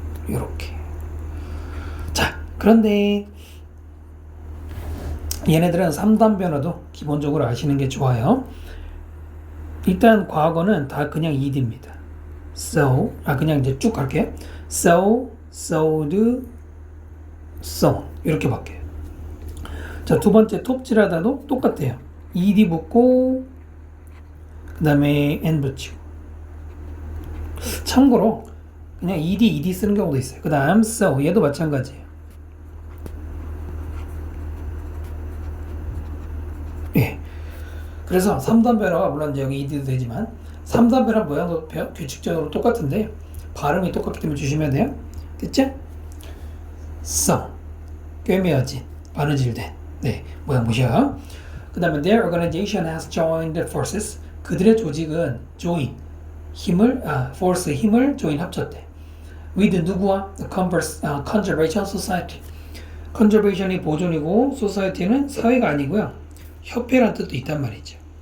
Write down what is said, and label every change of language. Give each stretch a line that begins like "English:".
Korean: 요렇게. 자, 그런데 얘네들은 3단 변화도 기본적으로 아시는 게 좋아요. 일단 과거는 다 그냥 ed입니다. so, 그냥 이제 쭉 갈게요.
English: so, sewed, sewn 이렇게 바뀌어요.
Korean: 자, 두 번째 톱질하다도 똑같아요. ed 붙고 그 다음에 n 붙이고. 참고로 그냥 ed 쓰는 경우도 있어요. 그 다음 sew 얘도 마찬가지예요. 예. 그래서 3단 변화가 물론 이제 여기 ed도 되지만 3단 변화 모양도 규칙적으로 똑같은데 발음이 똑같기 때문에 주시면 돼요. 됐죠? sew 꿰매어진 바느질된 네 모양 보셔.
English: 그 다음에 their organization has joined forces.
Korean: 그들의 조직은 join force 힘을 join 합쳤대. with 누구와? conservation society. conservation이 보존이고 society는 사회가 아니고요. 협회란 뜻도 있단 말이죠.